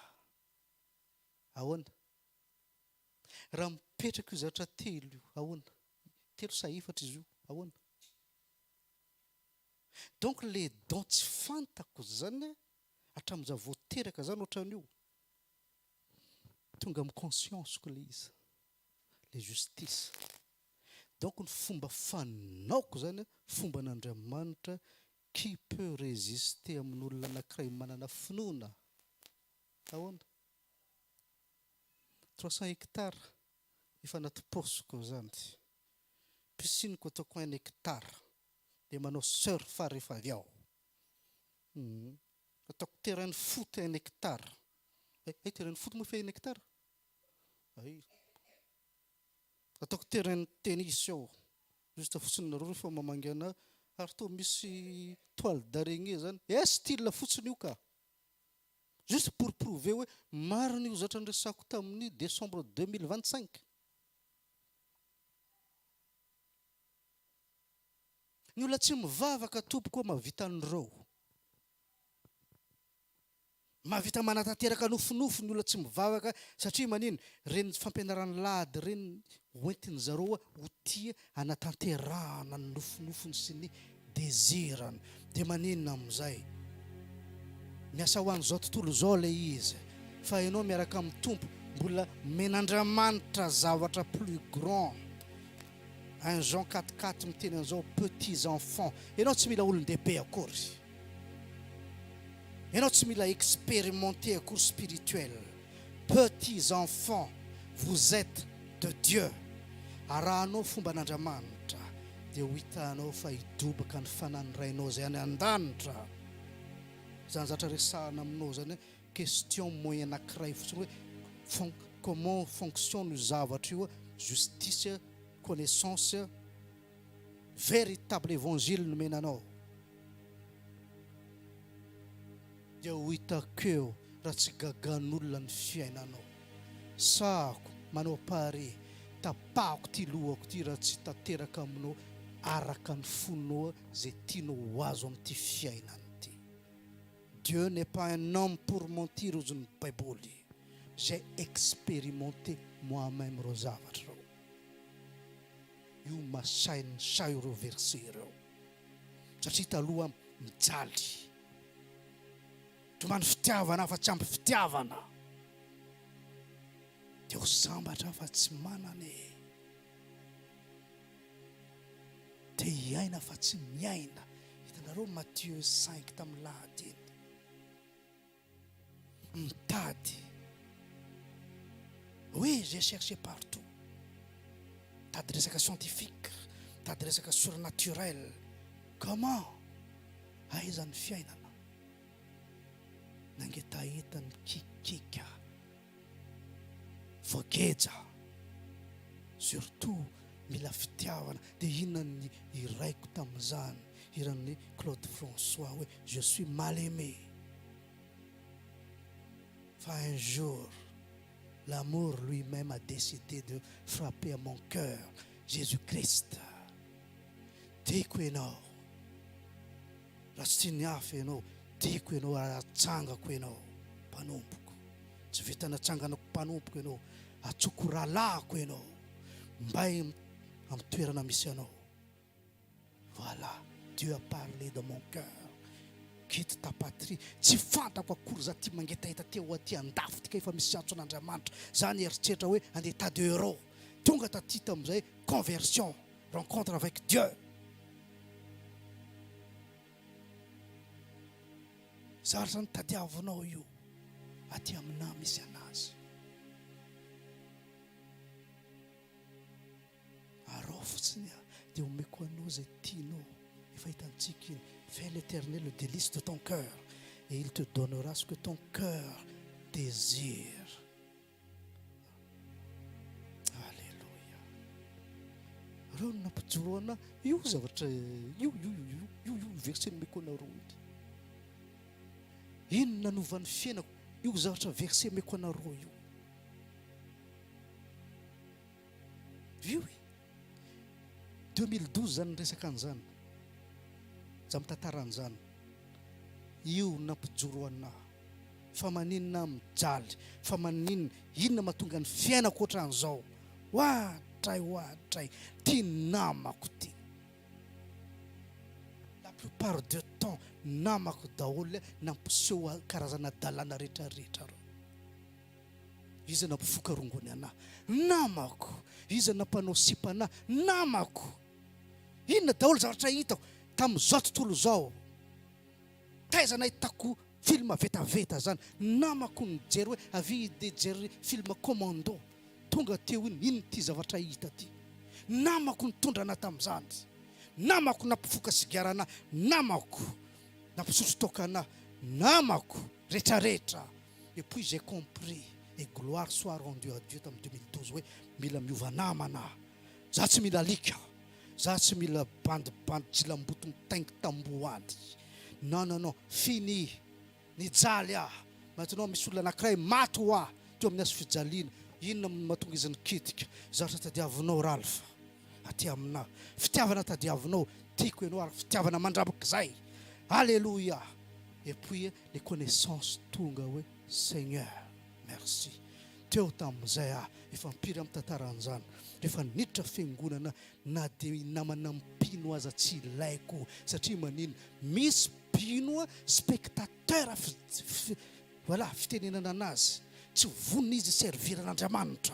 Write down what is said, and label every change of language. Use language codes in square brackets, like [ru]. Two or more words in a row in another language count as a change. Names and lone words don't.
[mg] Ahoana? Raha mipetraka io zavatra telo io, ahoana? Telo sa efatra izy io, ahoana? [fr] Donc les dons [mg] tsy fantako zany hatramin'iza voateraka zany ohatran'io. Tonga amin'ny conscience-ko le izy. Le justice. Donc ny fomba fanaoko zany fomba n'Andriamanitra. [fr] Qui peut résister [mg] amin'olona anankiray manana finoana? Ahoana? 300 hectares efa anaty posiko zany. Piscineko ataoko 1 hectare dia manao surf rehefa avy ao. Ataoko [fr] terrain de foot [mg] 1 hectare. [fr] Terrain de foot [mg] moa fa 1 hectare? Ataoko [fr] terrain de tennis [mg] ao. Juste fotsiny nareo rehefa mamangana ary to misy [fr] toile d'araignée [mg] zany. Style fotsiny io ka. [fr] Juste pour prouver [mg] hoe marina io zatra nresako tamin'ny décembre 2025. Ny olona tsy mivavaka tompoko mahavita an'ireo. Mahavita manatanteraka nofinofy ny olona tsy mivavaka satria manino reny fampianarany lady reny hoentiny zareo ho tia anatanterahana ny nofinofiny sy ny désirany. Dia maninona amin'izay? Miasa ho an'izao tontolo izao le izy. Fa ianao miaraka amin'ny tompo mbola men'Andriamanitra zavatra [fr] plus grand. [mg] Un Jean 4:4 miteny an'izao [fr] petits enfants. [mg] Ianao tsy mila olon-dehibe akory. Ianao tsy mila expérimenter akory spirituel. [fr] Petits enfants, vous êtes de Dieu. [mg] Arahanao fomba n'Andriamanitra dia ho hitanao fa hidobaka ny fananirainao zay any an-danitra. Zany zatra resahana aminao zany [fr] question moyen [mg] anankiray fotsiny hoe [fr] comment fonctionne [mg] io zavatra io? [fr] Justice, connaissance, véritable évangile [mg] nomenanao. Dia ho hitako eo raha tsy gagan'olona ny fiainanao. Sahako manao pare, tapahako ty lohako ty raha tsy tanteraka aminao araka ny fonao zay tianao ho azo amin'ity fiainana ity. [fr] Dieu n'est pas un homme pour mentir [mg] ozy ny Baiboly. [fr] J'ai expérimenté moi-même [mg] reo zavatra reo. Io masainy say reo verset reo satria taloha mijaly tomany fitiavana fa tsy ampy fitiavana dia ho sambatra fa tsy manane, dia hiaina fa tsy miaina. Hitanareo Matthieu 5 tamin'ny lahady iny mitady. [fr] Oui, j'ai cherché partout. [mg] Tady resaka scientifique, tady resaka surnaturel. Comment aiza ny fiainana? Nangetahita ny kikika voageja, surtout mila fitiavana. Dia inona ny iraiko tamin'izany, iran'ny Claude François hoe [fr] je suis mal aimé. Fa un jour l'amour lui-même a décidé de frapper à mon cœur. Jésus-Christ. [mg] Tiako ianao. Raha tsy ny hafa ianao, tiako ianao, atsangako ianao mpanompoko. Tsy vita natsanganako mpanompoko ianao, atsoko rahalahako ianao mba amin'ny toerana misy anao. [fr] Voilà, Dieu a parlé de mon cœur. Quitte ta patrie. [mg] Tsy fantako akory za ty mangetahita teo aty andafy tika efa misy antso an'Andriamanitra. Zany eritreritra hoe andeha tady euro. Tonga taty tam'izay conversion, [fr] rencontre avec Dieu. [mg] Zary zany tadiavinao io aty aminah misy anazy. Arao fotsiny dia omeko anao zay tianao. Efa hitantsika iny. [fr] Fais l'Éternel le délice de ton cœur et il te donnera ce que ton cœur désire. Alléluia. [mg] Reo nampijoroana io zavatra io verset meko anareo iny nanovan'ny fiainako. Io zavatra verset meko anareo io. Io 2012 zany resaka an'izany. Za mitatarana io nampijoro anahy. Fa maninona mijaly, fa maninona inona mahatonga ny fiainako ohatran'izao. Ohatray ty namako ty. [fr] La plupart du temps [mg] namako daholo nampiseho karazana dalàna rehetrarehetra reo. Izy nampifoka rongony anahy, namako. Izy nampanao sipa anahy, namako. Inona daholo zavatra hitako tamin'izao tontolo zao. Taiza nahitako film vetaveta zany, namako nijery hoe avy de jery [fr] film commando. [mg] Tonga teo iny ty zavatra hita ty. Namako nitondra anahy tamin'izany. Namako nampifoka sigara anahy, namako nampisotro toka anahy, namako rehetrarehetra. [fr] Et puis j'ai compris, et gloire soit rendue à Dieu [mg] tamin'ny 2012 hoe mila miova namana. Za tsy mila alika. Za tsy mila bandibandy jilamboto mitaingy tamboady. [fr] Non, fini. [mg] Nijaly maintenant misy olona anankiray maty ho aho teo amin'ny azo fijaliana. Inona mahatonga izy nikitika? Zavatra tadiavinao Ralph aty aminah. Fitiavana tadiavinao, tiako ianao ary fitiavana mandrabaka zay. [fr] Alléluia. Et puis les connaissances [mg] tonga hoe [fr] Seigneur, merci. [mg] Teo tamin'izay efa mpiry amin'ny tantaran'izany. Rehefa niditra fiangonana na dia namana mpino aza tsy ilaiko satria manino misy mpino [fr] spectateur voilà [mg] fitenenana anazy tsy vonina izy servira n'Andriamanitra.